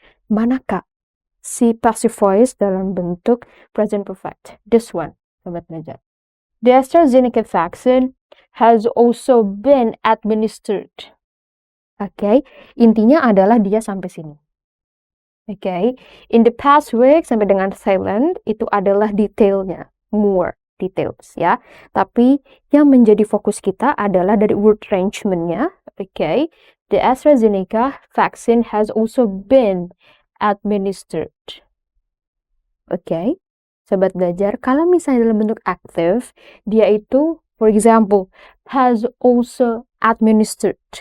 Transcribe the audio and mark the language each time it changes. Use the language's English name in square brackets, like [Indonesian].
[Indonesian] Manakah si passive voice dalam bentuk present perfect? [English] This one, [Indonesian] sobat belajar. [English] The AstraZeneca vaccine has also been administered. [Indonesian] Okay, intinya adalah dia sampai sini. Okay, [English] in the past week [Indonesian] sampai dengan Thailand itu adalah detailnya, [English] more details [Indonesian] ya. Tapi yang menjadi fokus kita adalah dari word arrangement-nya. [English] Okay, the AstraZeneca vaccine has also been administered. [Indonesian] Okay, sobat belajar, kalau misalnya dalam bentuk active, dia itu, [English] for example, has also administered.